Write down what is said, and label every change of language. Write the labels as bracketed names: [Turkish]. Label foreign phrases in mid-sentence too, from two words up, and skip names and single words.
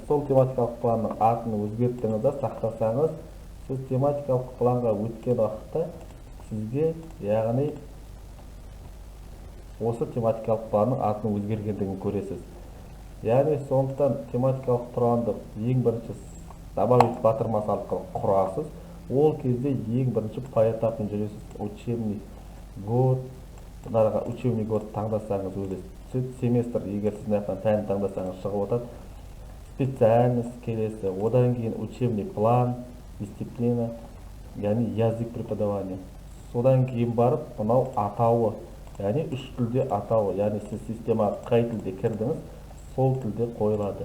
[Kazakh] Сол тематикалық планның атын өзгерттіңіз де сақтасаңыз, сіз тематикалық планға өткен уақытта сізге, яғни осы тематикалық планның атын өзгергендігін көресіз. Яғни сондықтан тематикалық планды ең бірінші добавить батырмасы арқылы құрасыз. Ол кезде ең бірінші поэтаппен жүресіз. [Russian] Учебный год, учебный год [Kazakh] таңдасаңыз өзі семестр, егер сіз мынаяқтан пән таңдасаңыз шығып отырады. Специальность келесі, одан кейін [Russian] учебный план, дисциплина, [Kazakh] яғни [Russian] язык преподавания. [Kazakh] Содан кейін барып, мынау атауы, яғни үш тілде атауы, яғни сіз системаға қай тілде кірдіңіз, сол тілде қойылады.